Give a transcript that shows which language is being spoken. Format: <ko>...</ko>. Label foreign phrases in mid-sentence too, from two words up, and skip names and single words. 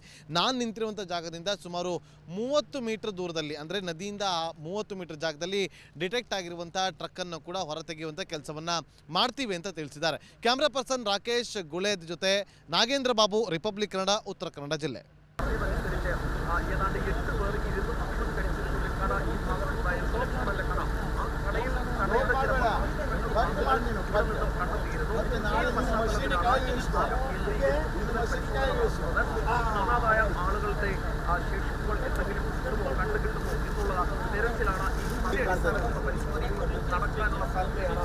<kn>ನಾನು ನಿಂತಿರುವಂಥ ಜಾಗದಿಂದ ಸುಮಾರು 30 ಮೀಟರ್ ದೂರದಲ್ಲಿ, ಅಂದರೆ ನದಿಯಿಂದ 30 ಮೀಟರ್ ಜಾಗದಲ್ಲಿ ಡಿಟೆಕ್ಟ್ ಆಗಿರುವಂಥ ಟ್ರಕ್ಕನ್ನು ಕೂಡ ಹೊರತೆಗೆಯುವಂಥ ಕೆಲಸವನ್ನು ಮಾಡ್ತೀವಿ ಅಂತ ತಿಳಿಸಿದ್ದಾರೆ. ಕ್ಯಾಮ್ರಾ ಪರ್ಸನ್ ರಾಕೇಶ್ ಗುಳೇದ್ ಜೊತೆ ನಾಗೇಂದ್ರ ಬಾಬು, ರಿಪಬ್ಲಿಕ್ ಕನ್ನಡ, ಉತ್ತರ ಕನ್ನಡ ಜಿಲ್ಲೆ.</kn> <ml>ഏതാണ്ട് 8 പേർ ഇരുന്ന് ഭക്ഷണം കഴിച്ചിട്ടുള്ള കട ഈ ഭാഗത്തുണ്ടായ സുലഭമല്ല കട. ആ കടയുടെ കാണാതായ ആളുകളുടെ ശേഷിപ്പുകൾ എന്തെങ്കിലും കിട്ടുമോ, കണ്ടുകിട്ടുമോ എന്നുള്ള തിരച്ചിലാണ് ഈ പരിശോധനയും നടക്കാനുള്ള സാധ്യതയാണ്.</ml>